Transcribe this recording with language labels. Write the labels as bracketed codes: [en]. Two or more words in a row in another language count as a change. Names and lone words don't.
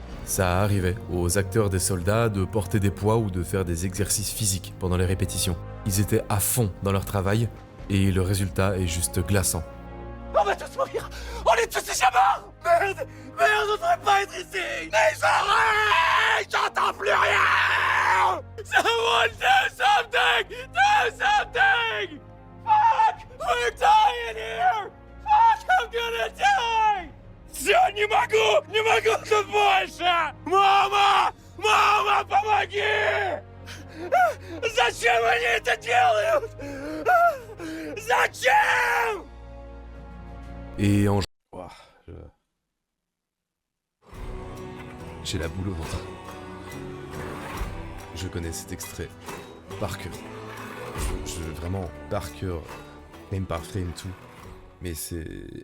[fr] Ça arrivait aux acteurs des soldats de porter des poids ou de faire des exercices physiques pendant les répétitions. Ils étaient à fond dans leur travail et le résultat est juste glaçant. On va tous mourir. On est tous déjà morts. Merde, on devrait pas être ici. Les oreilles, j'entends plus rien. [en] Someone do something. Do something. Fuck, we're dying here. Fuck, I'm gonna die. [ru] Все, не могу тут больше. Мама, помоги. Зачем они это делают? Зачем? [fr] Et en... Ouah, j'ai la boule au ventre. Je connais cet extrait par cœur. Vraiment par cœur, frame par frame, tout. Mais c'est...